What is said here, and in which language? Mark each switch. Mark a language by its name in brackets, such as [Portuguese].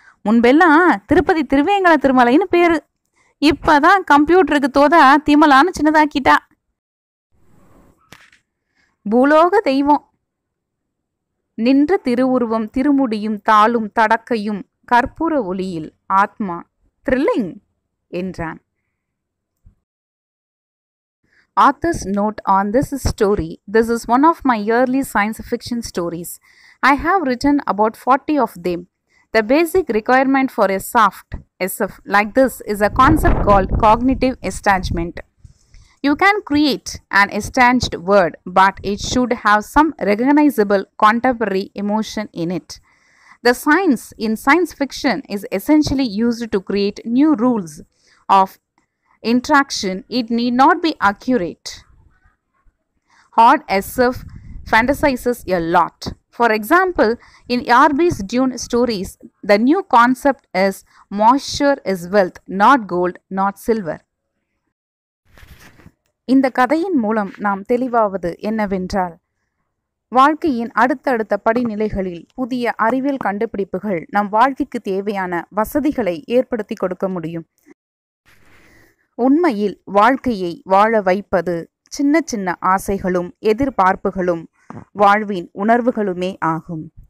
[Tamil] முன்பெல்லாம் திருப்பதி திருவேங்கட திருமலைன்னு பேரு. இப்பதான் கம்ப்யூட்டருக்கு தோதா திமலான்னு சின்னதாக்கிட்டா. பூலோக தெய்வம். நின்ற திருவுருவம் திருமுடியும் தாளும் தடக்கையும் கற்பூர ஒளியில் ஆத்மா த்ரில்லிங் என்றான். [English] Author's note on this story. This is one of my early science fiction stories. I have written about 40 of them. The basic requirement for a soft SF like this is a concept called cognitive estangement. You can create an estanged word, but it should have some recognizable contemporary emotion in it. The science in science fiction is essentially used to create new rules of interaction. It need not be accurate. Hard SF fantasizes a lot. For example, in RB's Dune stories, the new concept is moisture is wealth, not gold, not silver. [Tamil] இந்த கதையின் மூலம் நாம் தெளிவாவது என்னவென்றால், வாழ்க்கையின் அடுத்தடுத்த படிநிலைகளில் புதிய அறிவியல் கண்டுபிடிப்புகள் நம் வாழ்க்கைக்கு தேவையான வசதிகளை ஏற்படுத்தி கொடுக்க முடியும். உண்மையில் வாழ்க்கையை வாழ வைப்பது சின்ன சின்ன ஆசைகளும் எதிர்பார்ப்புகளும் வாழ்வின் உணர்வுகளுமே ஆகும்.